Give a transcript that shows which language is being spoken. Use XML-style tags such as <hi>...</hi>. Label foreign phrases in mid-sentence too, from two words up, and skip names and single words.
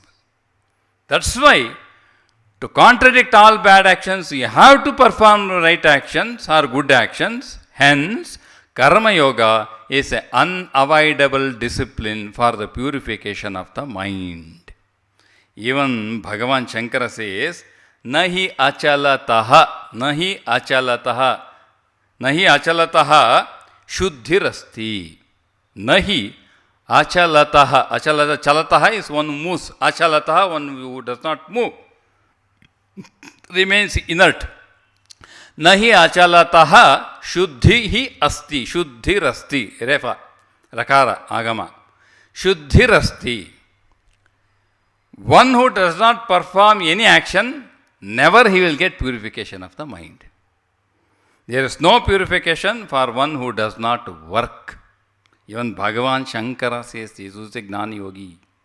<en>That's why, to contradict all bad actions, you have to perform right actions or good actions. Hence,</en> <sa>कर्म योग</sa> <en>is an unavoidable discipline for the purification of the mind. Even Bhagavan Shankara says,</en> <sa>नहि अचलतः, नहि अचलतः, नहि अचलतः शुद्धिरस्ति. नहि अचलतः.</sa> <en>Chalataha is one who moves. Achalataha, one who does not move. Remains inert.</en> <sa>नहि अचलतः शुद्धिः अस्ति. शुद्धिरस्ति। रेफ। रकार। आगम. शुद्धिरस्ति.</sa> <en>One who does not perform any action, never he will get purification of the mind. There is no purification for one who does not work. Even Bhagavan Shankara says this is a</en> <sa>ज्ञानी योगी.</sa>